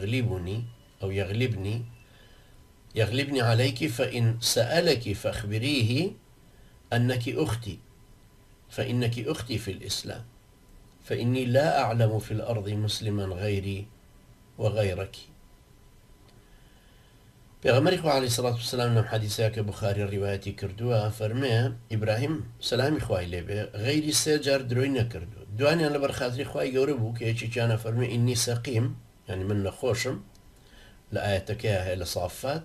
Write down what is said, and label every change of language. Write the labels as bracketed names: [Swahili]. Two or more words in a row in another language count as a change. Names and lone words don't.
[Arabic] يغلبني عليك فإن سألك فأخبريه أنك أختي، فإنك أختي في الإسلام، فإني لا أعلم في الأرض مسلما غيري وغيرك. [Central Kurdish] پێغەمبەری خوا [Arabic] عەلەیهی سەڵات وسەلام [Central Kurdish] لەم حەدیسەیە کە بوخاری ڕیوایەتی کردووە فەرمێ ئیبراهیم سەلامی خوای لێبێ غەیری 3 جار درۆی نەکردو. دوانیان لەبەر خاتری خوای گەورە بوو کە یەکێکیانە فەرمێ [Arabic] ئینی سەقیم، [Central Kurdish] یعنی من نەخۆشم، لە ئاەتەکەیە هەیە لە سافات.